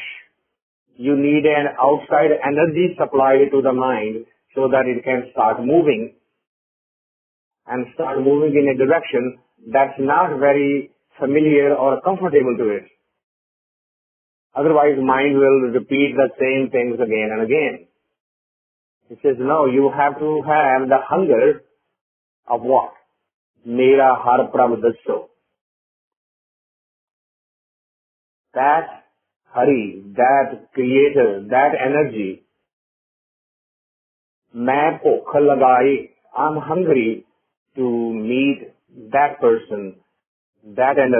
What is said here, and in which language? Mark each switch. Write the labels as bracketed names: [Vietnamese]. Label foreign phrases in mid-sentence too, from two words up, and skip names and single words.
[English] You need an outside energy supplied to the mind so that it can start moving and start moving in a direction that's not very familiar or comfortable to it. Otherwise, mind will repeat the same things again and again. It says, no, you have to have the hunger of what? [Punjabi] ਮੇਰਾ ਹਰਿ ਪ੍ਰਭ ਦੱਸੋ. [English] That Hari, that creator, that energy, [Punjabi] ਮੈਂ ਭੁੱਖ ਲੱਗੈ, [English] I'm hungry to meet that person, that energy.